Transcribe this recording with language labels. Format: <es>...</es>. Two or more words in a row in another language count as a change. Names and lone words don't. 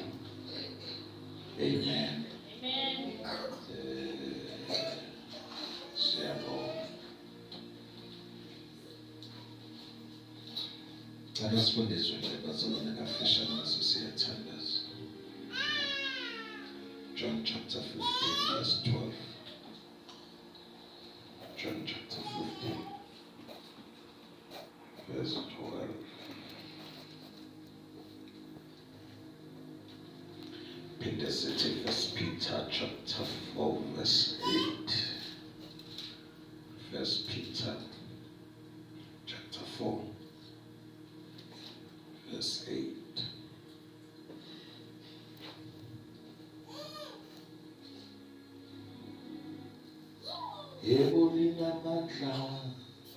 <zu>Amen. Siyabonga. Cela sifundiswe nje bazalwane kafishane naso siyathandaza.</zu> <en>John chapter 15 verse 12. John chapter 15 verse 12. Peter City, First Peter chapter 4 verse 8. First Peter chapter 4 verse 8.</en> <zu>Yebo ninamandla</zu>